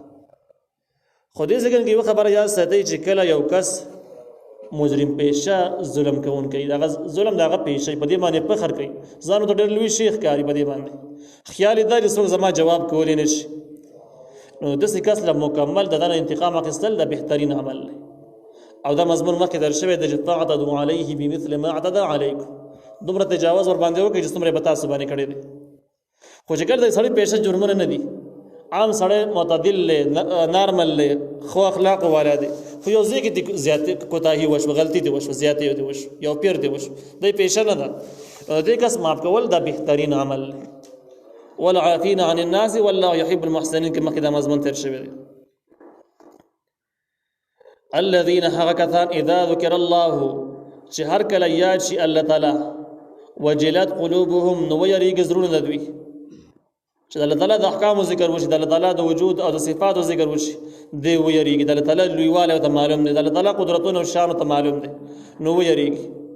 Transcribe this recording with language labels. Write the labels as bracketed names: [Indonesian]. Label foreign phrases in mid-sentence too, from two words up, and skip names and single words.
[Pashto] خو دې ځکه کې یو خبره یاد ساتئ چې کله یو کس مجرم پیشه ظلم کوون کوي، دغه ظلم دغه پیشه په دې باندې فخر کوي، ځانو ته ډېر لوی شیخ کاری په دې باندې خیال دا چې څوک زما جواب کولی نشي. نو داسې کس له مکمل دغه انتقام اخیستل د بهترین عمل دی. او دا مضمون مخکې در شوی د طاعت [Arabic] علیه بمثل ما اعتدى علیکم، [Pashto] دومره تجاوز ور باندې وکړي چې څومره به تاسو باندې کړی دی. خو چې کله د سړی پیشه جرمونه نه دي، عام سړی معتدل دی، نارمل دی، خو اخلاق والا دی، خو یو ځای کې زیاتې کوتاهي وشوه، غلطي دې وشوه، زیاتې دې وشوه، یو پیر دې وشو، دی پیشه نه ده، دې کس معاف کول دا بهترین عمل دی. [Arabic] والعافین عن الناس والله يحب المحسنین [Pashto] کې مخکې دا مضمون تیر شوی دی. الذين هغه کسان [Arabic] اذا ذکر الله [Pashto] چې هر کله یاد شي الله تعالی [Arabic] وجلت قلوبهم [Pashto] نو یریږي زړونه د دوی، چې الله تعالی د احکام ذکر وشي، د الله تعالی د وجود او د صفاتو ذکر وشي، دی ویریږي، د الله تعالی لویوالی ته معلوم دی، د الله تعالی قدرتونه او شان ته معلوم دی، نو ویریږي.